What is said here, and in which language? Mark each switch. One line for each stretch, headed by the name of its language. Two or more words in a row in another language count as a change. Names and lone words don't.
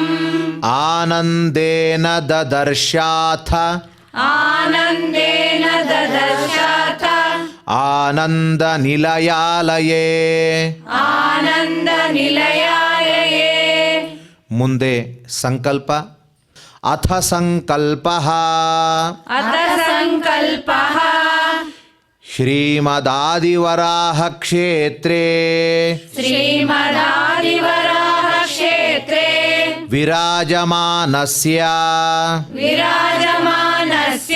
Sanskrit: ಆನಂದೇನ ದದರ್ಶಾಥ. ಆನಂದೇನ ದದರ್ಶಾಥ. ಆನಂದ ನಿಲಯಾಲಯೇ. ಆನಂದ ನಿಲಯಾಲಯೇ.
Kannada: ಮುಂದೆ ಸಂಕಲ್ಪ.
Sanskrit: ಅಥ ಸಂಕಲ್ಪಃ. ಅಥ ಸಂಕಲ್ಪಃ. ಶ್ರೀಮದಾದಿವರಾಹ ಕ್ಷೇತ್ರೇ. ಶ್ರೀಮದಾದಿವರಾಹ ಕ್ಷೇತ್ರೇ. ವಿರಾಜಮಾನಸ್ಯ. ವಿರಾಜಮಾನಸ್ಯ.